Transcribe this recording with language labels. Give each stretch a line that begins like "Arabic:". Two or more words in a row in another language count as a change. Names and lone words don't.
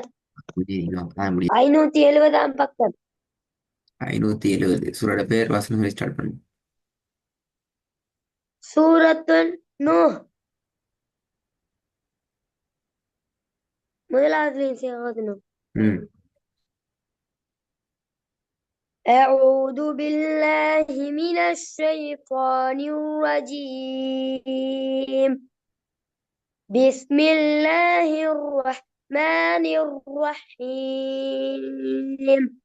Tamil: புரியுது. ஆ, முடியும். 570ஆம் பக்கம். 570 சூரோட பேர் வசனம் ஸ்டார்ட் பண்ணு. சூரத்துன் நூஹ். முதலாவது ஓதணும். ம்.
Arabic: أعوذ بالله من الشيطان الرجيم. بسم الله الرحمن الرحيم.